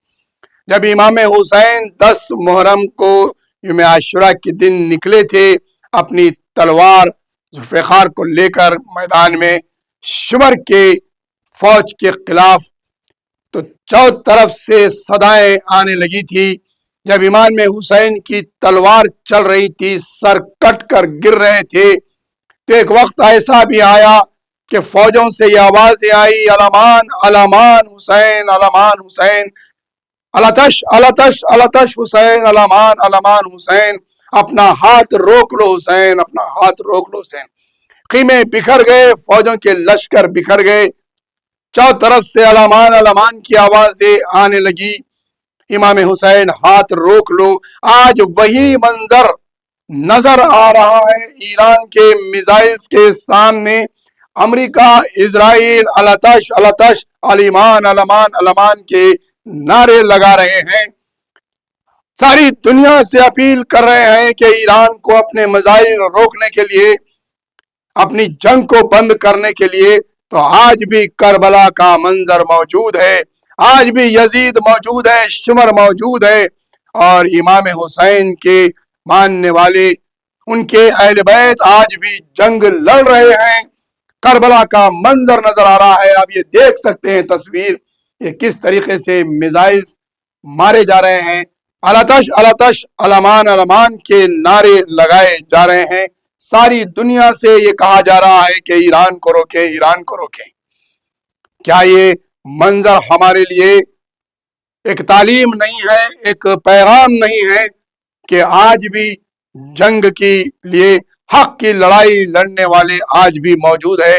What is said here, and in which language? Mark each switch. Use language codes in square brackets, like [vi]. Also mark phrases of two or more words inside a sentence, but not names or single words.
[ur] جب امام حسین 10 محرم کو یوم عاشوراء کے دن نکلے تھے اپنی تلوار ذوالفقار کو لے کر میدان میں شمر کے فوج کے خلاف، تو چاروں طرف سے صدائیں آنے لگی تھی. جب امام حسین کی تلوار چل رہی تھی، سر کٹ کر گر رہے تھے، تو ایک وقت ایسا بھی آیا کہ فوجوں سے یہ آوازیں آئی، [ar] علمان علمان حسین، علمان حسین، علتش علتش علتش حسین، علمان علمان حسین. [ur] اپنا ہاتھ روک لو حسین، اپنا ہاتھ روک لو حسین. خیمے بکھر گئے، فوجوں کے لشکر بکھر گئے، چاروں طرف سے [ar] علمان علمان [ur] کی آوازیں آنے لگی. امام حسین ہاتھ روک لو. آج وہی منظر نظر آ رہا ہے ایران کے میزائلز کے سامنے. امریکہ، اسرائیل [ar] علتش علتش، علمان علمان علمان [ur] کے نعرے لگا رہے ہیں. ساری دنیا سے اپیل کر رہے ہیں کہ ایران کو اپنے میزائل روکنے کے لیے، اپنی جنگ کو بند کرنے کے لیے. تو آج بھی کربلا کا منظر موجود ہے، آج بھی یزید موجود ہے، شمر موجود ہے، اور امام حسین کے ماننے والے، ان کے اہل بیت آج بھی جنگ لڑ رہے ہیں. کربلا کا منظر نظر آ رہا ہے. آپ یہ دیکھ سکتے ہیں تصویر، یہ کس طریقے سے میزائلز مارے جا رہے ہیں. [ar] علتش علتش، علمان علمان [ur] کے نعرے لگائے جا رہے ہیں. ساری دنیا سے یہ کہا جا رہا ہے کہ ایران کو روکیں، ایران کو روکیں. کیا یہ منظر ہمارے لیے ایک تعلیم نہیں ہے، ایک پیغام نہیں ہے کہ آج بھی جنگ کے لیے حق کی لڑائی لڑنے والے آج بھی موجود ہے؟